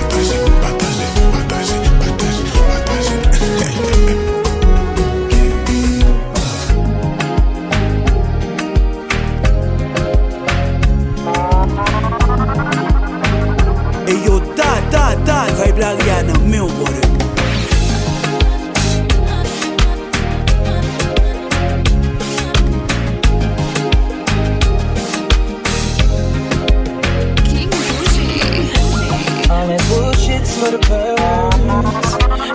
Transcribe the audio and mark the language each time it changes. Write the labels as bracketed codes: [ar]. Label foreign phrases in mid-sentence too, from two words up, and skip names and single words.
[ht] Pataje, pataje, pataje, pataje [en] Hey yo, [ht] tande Vayb la Rihanna, meu body [en] All that bullshit's for the birds.